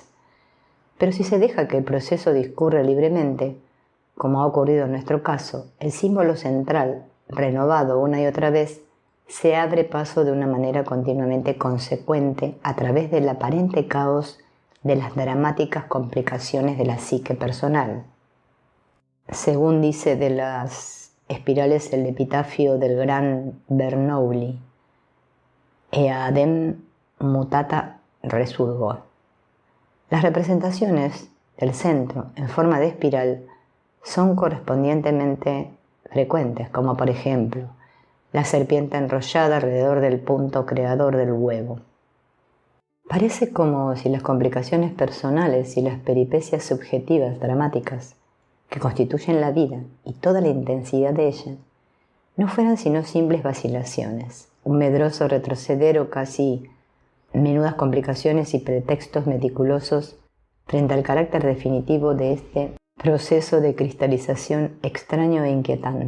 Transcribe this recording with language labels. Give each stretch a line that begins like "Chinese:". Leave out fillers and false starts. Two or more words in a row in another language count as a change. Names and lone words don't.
Spanish: Pero si se deja que el proceso discurra libremente, como ha ocurrido en nuestro caso, el símbolo central, renovado una y otra vez, se abre paso de una manera continuamente consecuente a través del aparente caos de las dramáticas complicaciones de la psique personal. Según dice de las espirales el epitafio del gran Bernoulli,
Latin: eadem mutata resurgo.
Spanish: Las representaciones del centro en forma de espiral son correspondientemente frecuentes, como por ejemplo la serpiente enrollada alrededor del punto creador del huevo. Parece como si las complicaciones personales y las peripecias subjetivas dramáticas que constituyen la vida y toda la intensidad de ella no fueran sino simples vacilaciones, un medroso retroceder o casi menudas complicaciones y pretextos meticulosos frente al carácter definitivo de este proceso de cristalización extraño e inquietante.